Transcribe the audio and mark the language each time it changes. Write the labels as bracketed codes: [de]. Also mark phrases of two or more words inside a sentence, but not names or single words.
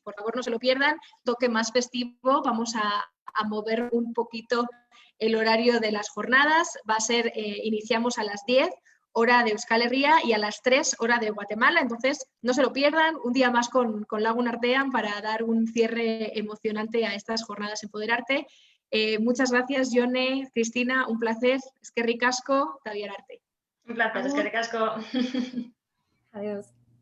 [es] Por favor, no se lo pierdan, toque más festivo, vamos a mover un poquito el horario de las jornadas. Va a ser, iniciamos a las 10, hora de Euskal Herria, y a las 3, hora de Guatemala. Entonces, no se lo pierdan, un día más con Lagun Artean para dar un cierre emocionante a estas jornadas Empoderarte. Muchas gracias, Yone, Cristina, un placer. [eu] Eskerrik asko, Tabiar Arte. [es] Un placer, [eu] eskerrik asko. [es] Adiós.